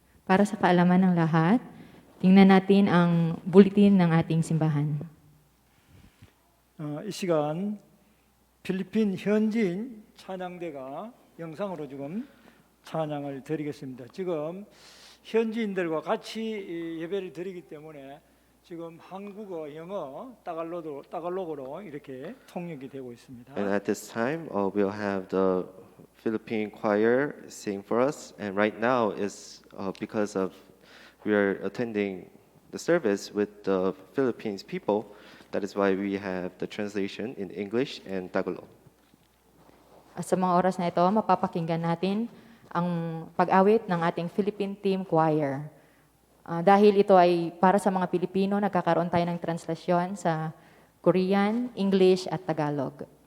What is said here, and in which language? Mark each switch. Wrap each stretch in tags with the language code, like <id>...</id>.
<tl>Para sa kaalaman ng lahat, tingnan natin ang bulletin ng ating simbahan.</tl> <ko>이 시간 필리핀 현지인 찬양대가 영상으로 지금 찬양을 드리겠습니다. 지금 현지인들과 같이 예배를 드리기 때문에 지금 한국어, 영어, 따갈로그로 이렇게 통역이 되고 있습니다.</ko> <en>And at this time, we'll have the Philippine choir sing for us. And right now is because of we are attending the service with the Philippines people. That is why we have the translation in English and Tagalog.</en> <tl>Sa mga oras na ito, mapapakinggan natin ang pag-awit ng ating Philippine Team Choir. Dahil ito ay para sa mga Pilipino, nagkakaroon tayo ng translasyon sa Korean, English at Tagalog.</tl>